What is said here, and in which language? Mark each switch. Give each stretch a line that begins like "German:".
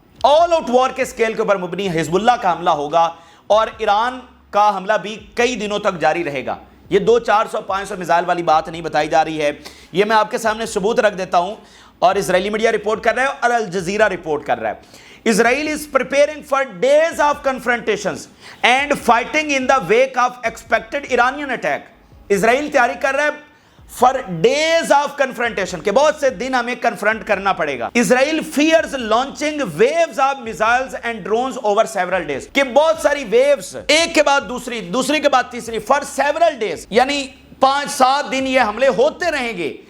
Urdu: All out وار کے scale کے اوپر مبنی حزب اللہ کا حملہ ہوگا, اور ایران کا حملہ بھی کئی دنوں تک جاری رہے گا. یہ 400-500 میزائل والی بات نہیں بتائی جا رہی ہے. یہ میں آپ کے سامنے ثبوت رکھ دیتا ہوں, اور اسرائیلی میڈیا رپورٹ کر رہا ہے اور الجزیرہ رپورٹ کر رہا ہے.
English: Israel is preparing for days of confrontations and fighting in the wake of expected Iranian attack.
Urdu: اسرائیل تیاری کر رہا ہے
English: for days of confrontation,
Urdu: کہ بہت سے دن ہمیں کنفرنٹ کرنا پڑے گا.
English: Israel fears launching waves of missiles and drones over several days,
Urdu: کہ بہت ساری waves ایک کے بعد دوسری, دوسری کے بعد تیسری,
English: for several days,
Urdu: یعنی 5-7 دن یہ حملے ہوتے رہیں گے.